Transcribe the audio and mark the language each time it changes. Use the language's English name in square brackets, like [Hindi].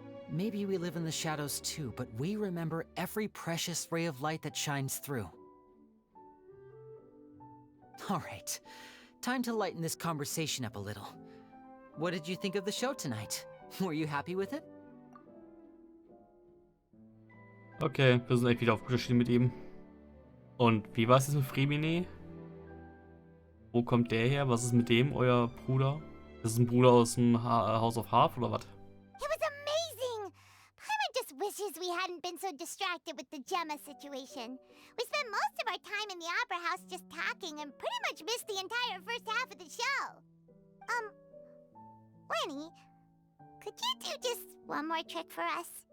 [English] Maybe we live in the shadows too, but we remember every precious ray of light that shines through. All right, time to lighten this conversation up a little. What did you think of the show tonight? Were you happy with it? [German] Okay, wir sind echt wieder auf guter Schiene mit ihm. Und wie war es jetzt mit Fremine? Wo kommt der her? Was ist mit dem, euer Bruder? Das ist ein Bruder aus dem House of Half oder was? [English] It was amazing! Paimon just wishes we hadn't been so distracted with the Gemma situation. We spent most of our time in the Opera House just talking and pretty much missed the entire first half of the show. Lenny, could you do just one more trick for us?